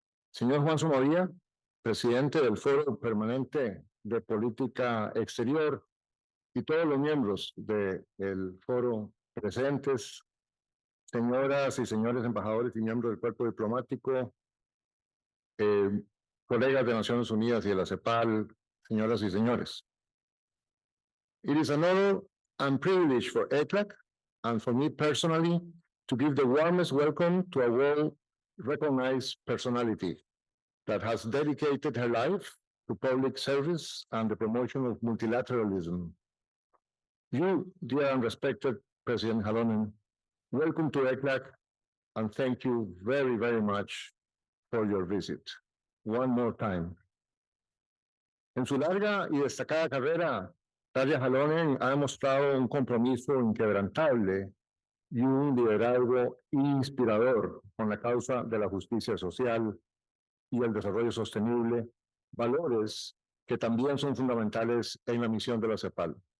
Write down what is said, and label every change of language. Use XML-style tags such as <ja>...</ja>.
<es>señor Juan Somavia, presidente del Foro Permanente de Política Exterior, y todos los miembros del foro presentes, señoras y señores embajadores y miembros del cuerpo diplomático, colegas de Naciones Unidas y de la CEPAL, señoras y señores.</es> <en>It is an honor and privilege for ECLAC and for me personally to give the warmest welcome to a well-recognized personality that has dedicated her life to public service and the promotion of multilateralism. You, dear and respected President Halonen, welcome to ECLAC and thank you very, very much for your visit. One more time.</en> <es>En su larga y destacada carrera, Tarja Halonen ha demostrado un compromiso inquebrantable y un liderazgo inspirador con la causa de la justicia social y el desarrollo sostenible, valores que también son fundamentales en la misión de la CEPAL.</es>